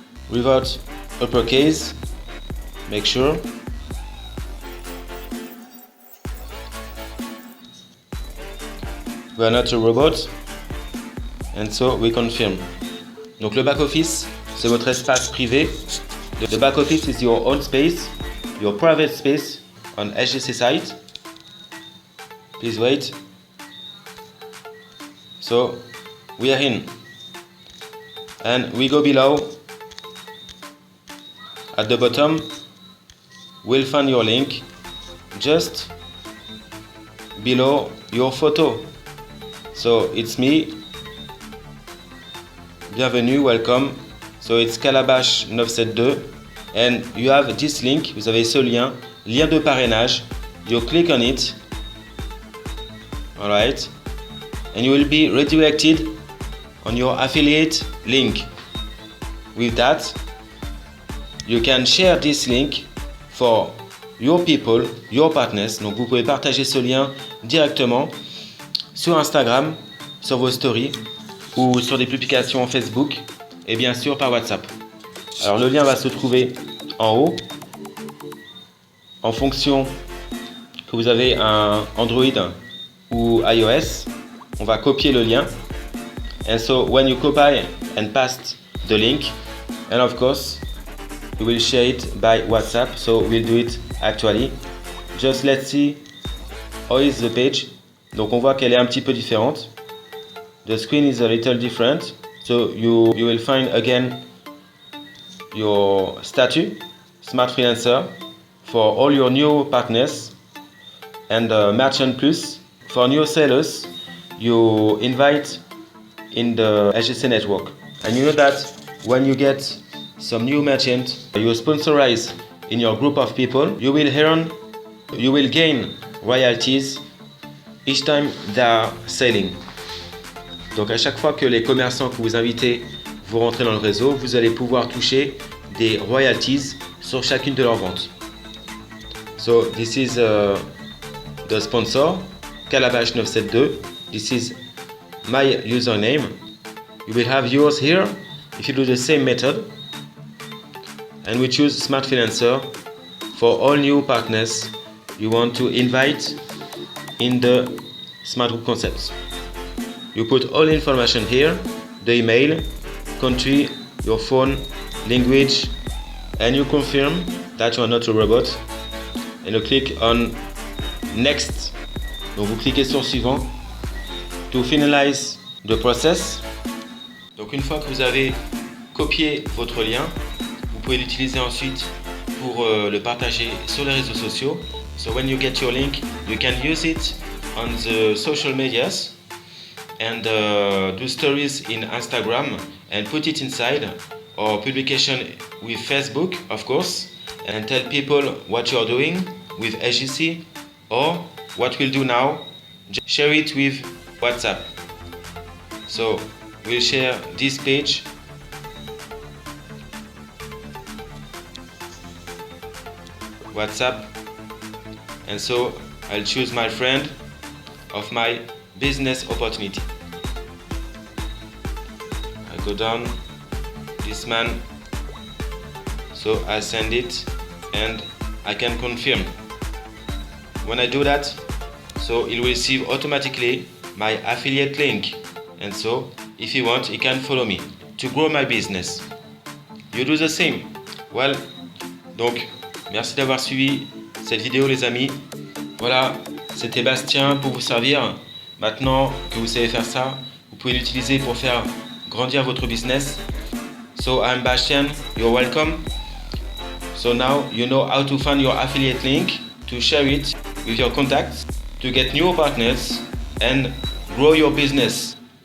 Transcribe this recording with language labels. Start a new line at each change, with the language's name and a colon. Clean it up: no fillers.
English: Without uppercase, make sure. We are not a robot, and so we confirm.
French: Donc le back office, c'est votre espace privé.
English: The back office is your own space, your private space on SGC site. Please wait. So we are in, and we go below. At the bottom, we'll find your link just below your photo. So it's me. Bienvenue, welcome. So it's Calabash 972, and you have this link.
French: Vous avez ce lien de parrainage.
English: You click on it. All right, and you will be redirected on your affiliate link. With that, you can share this link for your people, your partners.
French: Donc vous pouvez partager ce lien directement sur Instagram, sur vos stories ou sur des publications Facebook et bien sûr par WhatsApp. Alors le lien va se trouver en haut. En fonction que vous avez un Android ou iOS, on va copier le lien.
English: And so when you copy and paste the link, and of course we will share it by WhatsApp. So we'll do it actually. Just let's see how is the page.
French: Donc on voit qu'elle est un petit peu différente.
English: The screen is a little different. So you will find again your statue, Smart Freelancer, for all your new partners, and Merchant Plus for new sellers. You invite in the SGC network, and you know that when you get some new merchant you sponsorize in your group of people, you will gain royalties each time they are selling.
French: Donc à chaque fois que les commerçants que vous invitez vous rentrez dans le réseau, vous allez pouvoir toucher des royalties sur chacune de leurs ventes.
English: So this is the sponsor, Calabash 972. This is my username. You will have yours here if you do the same method. And we choose Smart Freelancer for all new partners you want to invite in the Smart Group Concepts. You put all information here, the email, country, your phone, language, and you confirm that you are not a robot. And you click on Next.
French: Donc vous cliquez sur Suivant
English: to finalize the process.
French: Donc une fois que vous avez copié votre lien, vous pouvez l'utiliser ensuite pour le partager sur les réseaux sociaux.
English: So when you get your link, you can use it on the social medias and do stories in Instagram and put it inside, or publication with Facebook, of course, and tell people what you're doing with SGC, or what we'll do now, share it with WhatsApp. So we'll share this page WhatsApp, and so I'll choose my friend of my business opportunity. I go down, this man, so I send it and I can confirm. When I do that, so he'll receive automatically my affiliate link, and so if he wants, he can follow me to grow my business. You do the same.
French: Well, donc merci d'avoir suivi cette vidéo les amis. Voilà, c'était Bastien pour vous servir. Maintenant que vous savez faire ça, vous pouvez l'utiliser pour faire grandir votre business.
English: So I'm Bastien, you're welcome. So now you know how to find your affiliate link, to share it with your contacts, to get new partners and grow your business.